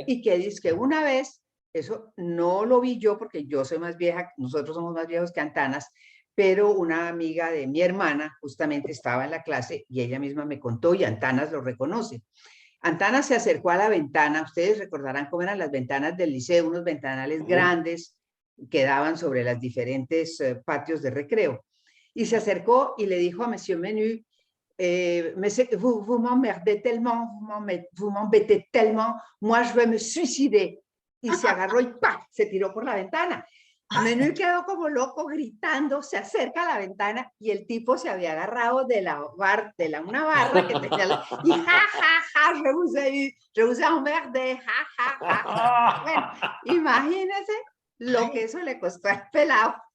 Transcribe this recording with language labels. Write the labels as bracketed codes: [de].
[es] Y que dice que una vez, eso no lo vi yo porque yo soy más vieja, nosotros somos más viejos que Antanas, pero una amiga de mi hermana justamente estaba en la clase y ella misma me contó y Antanas lo reconoce. Antanas se acercó a la ventana, ustedes recordarán cómo eran las ventanas del liceo, unos ventanales grandes que daban sobre los diferentes patios de recreo. Y se acercó y le dijo a [fr] Monsieur Menu, vous m'emmerdez tellement, vous m'embêtez tellement, moi je vais me suicider. [es] Y se agarró y ¡pah! Se tiró por la ventana. Menú quedó como loco gritando, se acerca a la ventana y el tipo se había agarrado de una barra que tenía y ja, ja, ja, [fr] je vous emmerdé, [es] ja, ja, ja. Bueno, imagínense lo que eso le costó al pelado.